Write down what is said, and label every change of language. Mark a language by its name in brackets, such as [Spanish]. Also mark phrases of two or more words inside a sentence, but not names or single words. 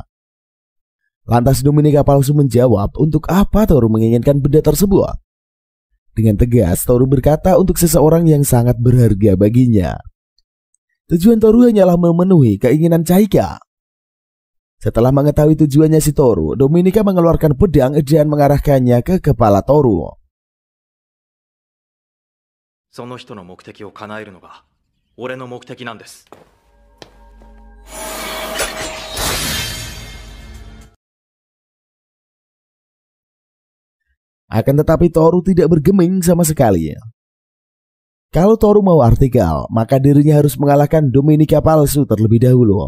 [Indonesian] Lantas Dominika palsu menjawab untuk apa Toru menginginkan benda tersebut. Dengan tegas Toru berkata untuk seseorang yang sangat berharga baginya. Tujuan Toru hanyalah memenuhi keinginan Chaika. Setelah mengetahui tujuannya si Toru, Dominika mengeluarkan pedang dan mengarahkannya ke kepala Toru. [Japanese] その人の目的を叶えるのが俺の目的なんです。 [Indonesian] Akan tetapi Toru tidak bergeming sama sekali. Kalau Toru mau artikel, maka dirinya harus mengalahkan Dominika palsu terlebih dahulu.